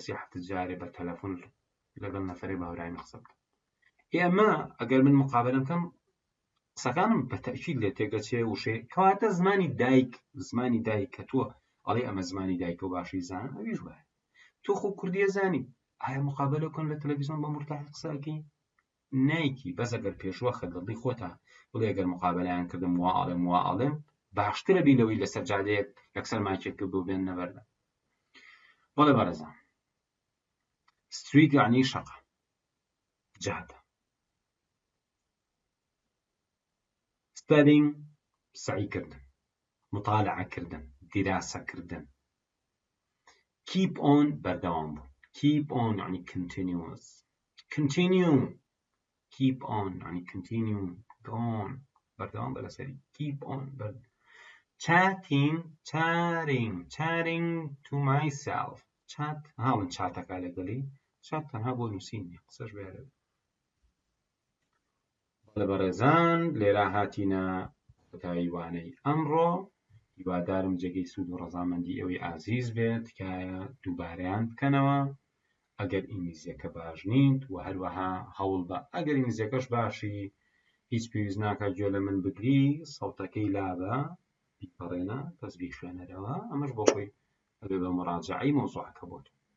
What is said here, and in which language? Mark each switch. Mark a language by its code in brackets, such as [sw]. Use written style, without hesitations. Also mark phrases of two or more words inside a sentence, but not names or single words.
[ckb] 3 هەفتە جارێ بە تەلەفۆن لەگەڵ نەفەرێ بە هەورامی قسە بکەم ئێمە ئەگەر من مقابلەم کەم قسەکانم بە تەئکید لێ تێگەچێ وشێ کەواتە زمانی دایک کە تۆ ئەڵێ ئەمە زمانی دایکە و باشی زانم ئەویش وایە تۆ خۆ کوردی زانی ئایا مقابلە کۆن لە تەلەڤیزیۆن بە مرتاح قساکەی نایکی بەس ئەگەر پێشوەخە دڵی خۆتە بڵێ ئەگەر مقابلەیان کردم وا ئاڵێم باشترە بی لەوەی لەسەر جادەیەک یەکسەر مایکێک بۆ بێن نەبەردە. بەڵێ بەڕێزان، ستریت یعنی شەقە، جادە. studying سعیکردن، مطالعەکردن، دیراسەکردن. [en] keep on [ckb] بەردەوام بوون. [en] keep on [ckb] یعنی [en] continuous. continue keep on [ckb] يعني [en] continue go on [ckb] بەردەوام بە لەسەری [en] keep on chatting to myself chat [ckb] هاون چاتەکە لەگەڵی chat تەنها بۆ نووسینی قسەش بێرە. بەڵێ بەڕێزان لێرە هاتینە کۆتایی وانەی ئەمڕۆ. هیوادارم جێگەی سوود و ڕەزامەندی ئەوەی ئازیز بێت کایە دووبارەیان بکەنەوە ئەگەر ئینگلیزیەکە باش نیت و هەروەها هەوڵ بە ئەگەر ئینگلیزیەکەش باشی هیچ پێویست ناکات گوێ لە من بگری سەوتەکەی لابە بیپەڕێنە پس بیخوێنەرەوە ئەمەش بۆ خۆی ئەبێ بە مراجعەی مۆزوعەکە بۆت.